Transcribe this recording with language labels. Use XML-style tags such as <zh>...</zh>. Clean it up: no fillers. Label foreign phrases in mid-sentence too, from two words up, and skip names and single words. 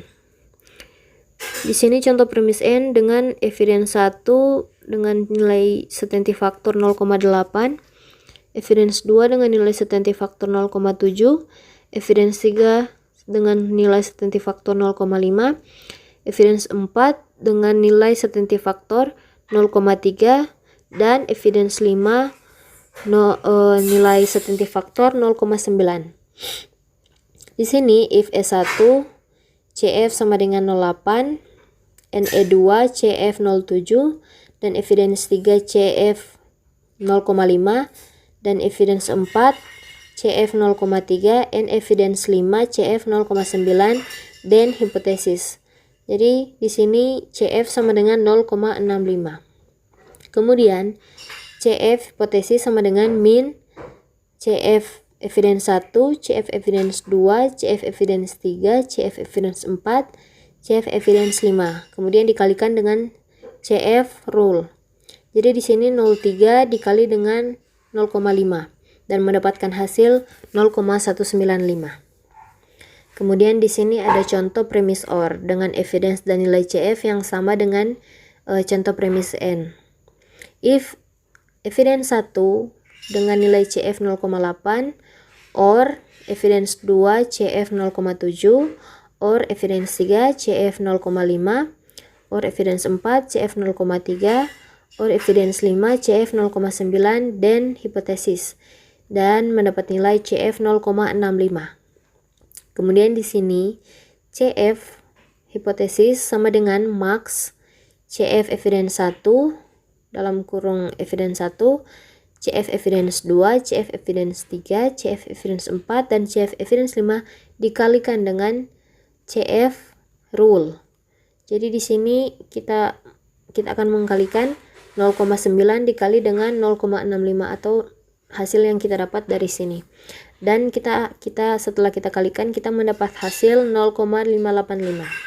<id>Di sini contoh premis N dengan evidence 1 dengan nilai</id> <en>certainty factor</en> <id>0,8, evidence 2 dengan nilai</id> <en>certainty factor</en> <id>0,7, evidence 3 dengan nilai</id> <en>certainty factor</en> <id>0,5, evidence 4 dengan nilai</id> <en>certainty factor</en> <id>0,3, dan evidence 5 nilai</id> <en>certainty factor</en> <id>0,9. Di sini if E1 CF sama dengan 0,8, NE2 CF 0,7, dan evidence 3 CF 0,5, dan evidence 4 CF 0,3,</id> <en>and evidence</en> <id>5 CF 0,9, dan hipotesis. Jadi di sini CF sama dengan 0,65. Kemudian CF hipotesis sama dengan min CF evidence 1, CF evidence 2, CF evidence 3, CF evidence 4, CF evidence 5. Kemudian dikalikan dengan CF rule. Jadi di sini 0,3 dikali dengan 0,5 dan mendapatkan hasil 0,195. Kemudian di sini ada contoh premis OR dengan evidence dan nilai CF yang sama dengan contoh premis N.</id> <en>If evidence</en> <id>1 dengan nilai CF 0,8</id> <en>or evidence</en> <id>2 CF 0,7</id> <en>or evidence</en> <id>3 CF 0,5</id> <en>or evidence</en> <id>4 CF 0,3</id> <en>or evidence</en> <id>5 CF 0,9 dan hipotesis dan mendapat nilai CF 0,65. Kemudian di sini CF hipotesis sama dengan max CF evidence 1 dalam kurung evidence 1, CF evidence 2, CF evidence 3, CF evidence 4 dan CF evidence 5 dikalikan dengan CF rule. Jadi di sini kita akan mengkalikan 0,9 dikali dengan 0,65 atau hasil yang kita dapat dari sini. Dan kita setelah kita kalikan kita mendapat hasil 0,585.</id>